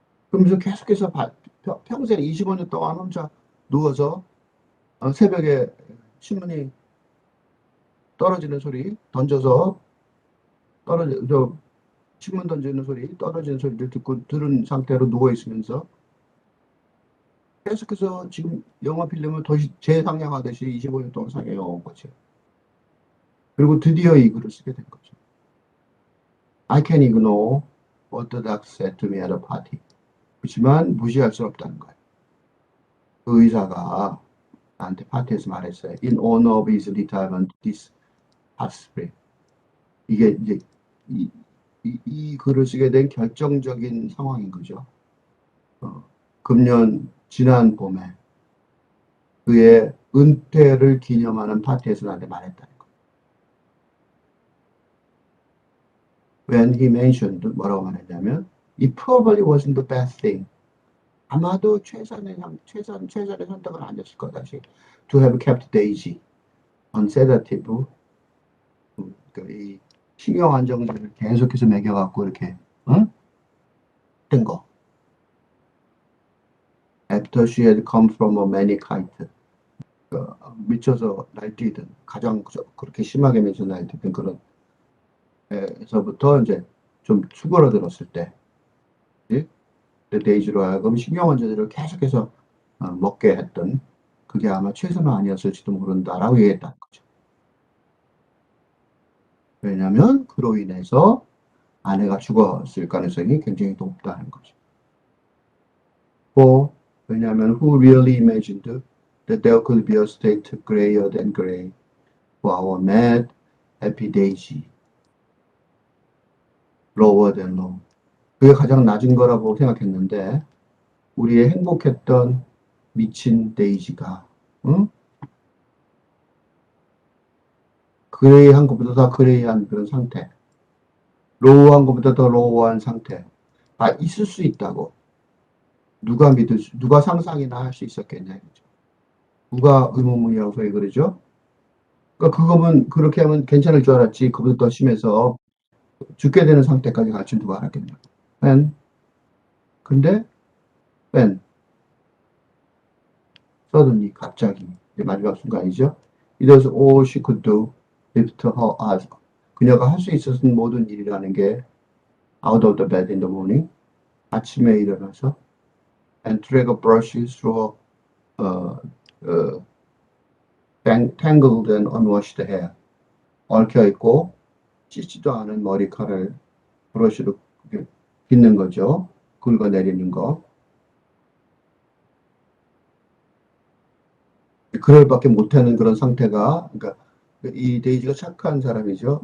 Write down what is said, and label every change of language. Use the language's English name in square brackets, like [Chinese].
[Korean] 그러면서 계속해서 평생 25년 동안 혼자 누워서 새벽에 신문이 떨어지는 소리 던져서 신문 던지는 소리 떨어지는 소리를 들은 상태로 누워 있으면서 계속해서 지금 영화 필름을 재상영하듯이 25년 동안 상영해 온 거죠. 그리고 드디어 이 글을 쓰게 된 거죠. [English] I can ignore what the doc said to me at a party. [Korean] 그렇지만 무시할 수 없다는 거예요. 그 의사가 나한테 파티에서 말했어요. [English] In honor of his retirement this past spring. [Korean] 이게 이제 이 글을 쓰게 된 결정적인 상황인 거죠. 금년 지난 봄에 그의 은퇴를 기념하는 파티에서 나한테 말했다는 거. [English] When he mentioned [Korean] 뭐라고 말했냐면 [English] It probably wasn't the best thing. [Korean] 아마도 최선의 선택은 아니었을 거다. [English] To have kept Daisy on sedative. [Korean] 그러니까 이 신경 안정제를 계속해서 먹여갖고 이렇게 응? 뜬 거. [English] After she had come from a manic height. [Korean] 미쳐서 날뛰던 가장 그렇게 심하게 미쳐 날뛰던 그런 에서부터 이제 좀 수그러들었을 때 데이지로 하여금 신경원제들을 계속해서 먹게 했던 그게 아마 최선은 아니었을지도 모른다라고 얘기했다는 거죠. 왜냐하면 그로 인해서 아내가 죽었을 가능성이 굉장히 높다는 거죠. 왜냐하면 [English] who really imagined that there could be a state grayer than gray for our mad, happy Daisy, lower than low. [Korean] 그게 가장 낮은 거라고 생각했는데 우리의 행복했던 미친 데이지가 응? 그레이한 것보다 더 그레이한 그런 상태, 로우한 것보다 더 로우한 상태 있을 수 있다고 누가 상상이나 할 수 있었겠냐 이거죠. 누가 의문문이라고 소리 그러죠. 그러니까 그거면 그렇게 하면 괜찮을 줄 알았지 그보다 더 심해서 죽게 되는 상태까지 갈지 누가 알았겠냐. 근데 suddenly 갑자기 마지막 순간이죠. [English] It was all she could do, lift her eyes. [Korean] 그녀가 할 수 있었던 모든 일이라는 게 [English] out of the bed in the morning, [Korean] 아침에 일어나서 [English] and drag a brush through her tangled and unwashed hair. [Korean] 얽혀있고 씻지도 않은 머리카락을 브러쉬로 빗는 거죠. 긁어내리는 거. 그럴 밖에 못하는 그런 상태가, 그러니까 이 데이지가 착한 사람이죠.